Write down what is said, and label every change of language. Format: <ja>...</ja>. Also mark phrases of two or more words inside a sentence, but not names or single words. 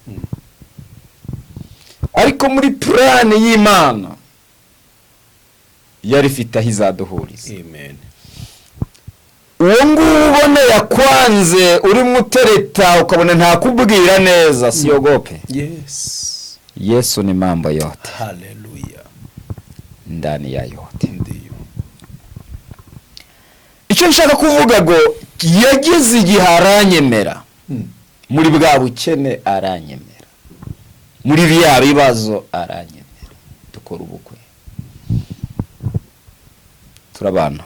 <rw>Ariko muri plan y'Imana yari ifite aho izaduhuriza. Amen. Uwo nguwo ubona yakwanze uri mutereta ukabona nta kubwira neza siyogope. Yes.</rw> <sw>Yesu ni mambo yote. Hallelujah. Ndani ya yote. Ndiyo.</sw> <rw>Icyo nshaka kuvuga ngo yagize igihe aranyemera. Muri bwa bukene aranyemera. Muri bya bibazo aranyemera. Dukora ubukwe. Turabana.</rw>